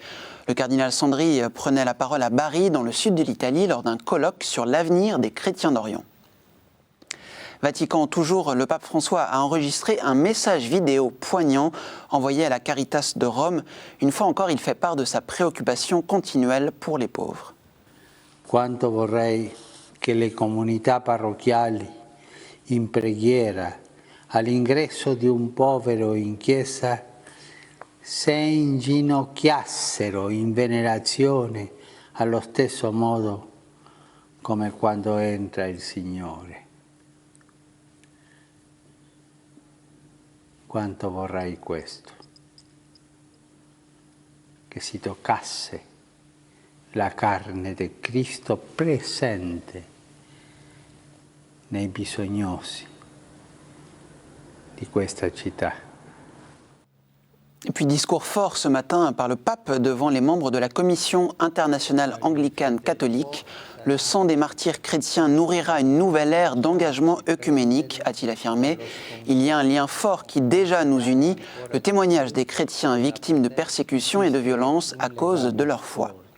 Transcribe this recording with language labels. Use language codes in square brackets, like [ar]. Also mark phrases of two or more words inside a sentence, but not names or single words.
[fr] Le cardinal Sandri prenait la parole à Bari, dans le sud de l'Italie, lors d'un colloque sur l'avenir des chrétiens d'Orient. Vatican toujours, le pape François a enregistré un message vidéo poignant envoyé à la Caritas de Rome. Une fois encore, il fait part de sa préoccupation continuelle pour les pauvres. [it] Quanto vorrei che le comunità parrocchiali in preghiera all'ingresso di un povero in chiesa se inginocchiassero in venerazione allo stesso modo come quando entra il Signore. Quanto vorrei questo, che si toccasse la carne del Cristo presente nei bisognosi di questa città. [fr] Et puis discours fort ce matin par le pape devant les membres de la Commission internationale anglicane catholique. Le sang des martyrs chrétiens nourrira une nouvelle ère d'engagement œcuménique, a-t-il affirmé. Il y a un lien fort qui déjà nous unit, le témoignage des chrétiens victimes de persécutions et de violences à cause de leur foi.